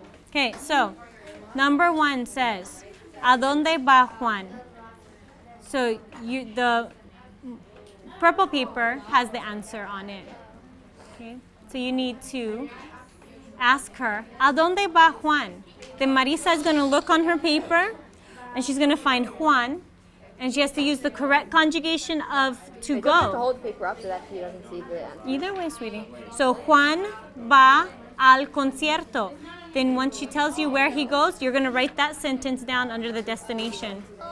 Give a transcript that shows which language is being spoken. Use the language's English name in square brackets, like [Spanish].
[English] Okay, so number 1 says, [Spanish] ¿A dónde va Juan? [English] So the purple paper has the answer on it. Okay, so you need to ask her, [Spanish] ¿A dónde va Juan? [English] Then Marisa is going to look on her paper, and she's going to find Juan, and she has to use the correct conjugation of to you go. don't have to hold the paper up so that he doesn't see the answer. Either way, sweetie. So [Spanish] Juan va al concierto. [English] Then once she tells you where he goes, you're going to write that sentence down under the destination.